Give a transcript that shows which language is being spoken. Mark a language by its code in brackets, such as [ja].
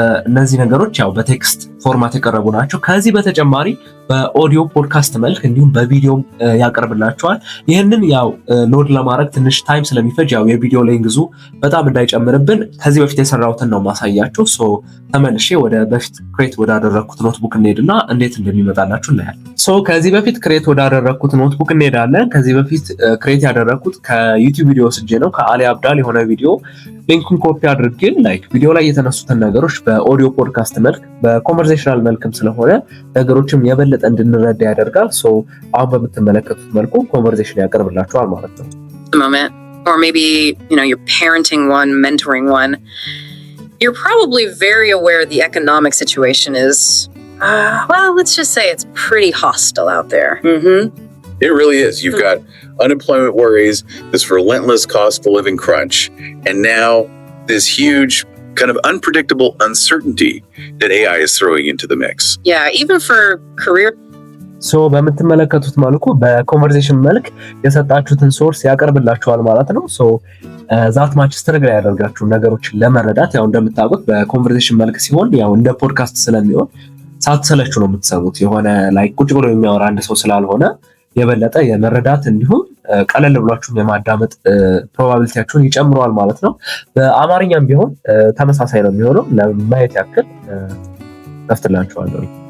[am] እነዚህ ነገሮች ያው በቴክስት ፎርማት የቀረቡ ናቸው። ከዚህ በተጨማሪ በኦዲዮ ፖድካስት መልክ እንዲሁም በቪዲዮም ያቀርብላችኋል። ይህንን ያው ሎድ ለማድረግ ትንሽ ታይም ስለሚፈጅ ያው የቪዲዮ ሌንግዙ በጣም እንዳይጨምርብን ከዚህ በፊት የሰራሁትን ነው ማሳያችሁ። ሶ ተመልሼ ወደ በፊት ክሬት ወዳደረግኩት ኖትቡክ እንሄድና እንዴት እንደሚመጣላችሁ እናያለን። ሶ ከዚህ በፊት ክሬት ወዳደረግኩት ኖትቡክ እንሄዳለን። ከዚህ በፊት ክሬት ያደረግኩት ከዩቲዩብ ቪዲዮ ስጄ ነው። ከአሊ አብዳል የሆነ ቪዲዮ ሊንኩን ኮፒ አድርጌ ላይክ ቪዲዮ ላይ የተነሱትን ነገሮች በኦዲዮ ፖድካስት መልክ በኮንቨርሴሽናል መልክም ስለሆነ ነገሮችም የበለጠ እንድንረዳ ያደርጋል። ሶ አሁን በምትመለከቱት መልኩ ኮንቨርሴሽን ያቀርብላችኋል ማለት ነው። [en] Or maybe, you're parenting one, mentoring one. You're probably very aware the economic situation is, well, let's just say it's pretty hostile out there. Mm-hmm. It really is. You've got unemployment worries, this relentless cost of living crunch, and now this huge kind of unpredictable uncertainty that AI is throwing into the mix. Yeah, even for career. [am] ሶ በምትመለከቱት መልኩ በኮንቨርሴሽን መልክ የሰጣችሁትን ሶርስ ያቀርብላችኋል ማለት ነው። ሶ [en] ዛት ማች ስትረግል [am] ያደርጋችሁ ነገሮችን ለመረዳት ያው እንደምታውቁት በኮንቨርሴሽን መልክ ሲሆን ያው እንደ ፖድካስት ስለሚሆን ሳትሰለቹ ነው የምትሰሙት። የሆነ ላይ ቁጭ ብሎ የሚያወራ አንድ ሰው ስላልሆነ የበለጠ የመረዳት እንዲሁም ቀለል ብሏችሁም የማዳመጥ ፕሮባቢሊቲያችሁን ይጨምረዋል ማለት ነው። በአማርኛም ቢሆን ተመሳሳይ ነው የሚሆነው። ለማየት ያክል ከፍትላችኋለሁ።